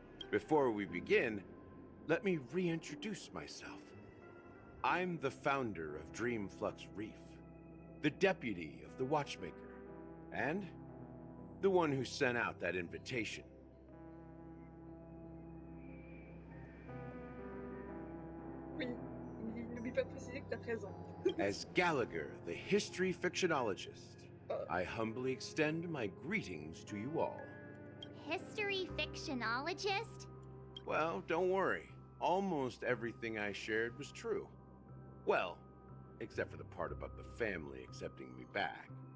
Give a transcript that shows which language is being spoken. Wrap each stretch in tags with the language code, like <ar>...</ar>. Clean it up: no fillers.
<en>Before we begin, let me reintroduce myself. I'm the founder of Dreamflux Reef, the deputy of the Watchmaker, and the one who sent out that invitation.</en> <fr>Oui, n'oublie pas de préciser que t'as 13 ans.</fr> <en>As Gallagher, the history fictionologist, I humbly extend my greetings to you all. History fictionologist? Well, don't worry. Almost everything I shared was true. Well, except for the part about the family accepting me back.</en>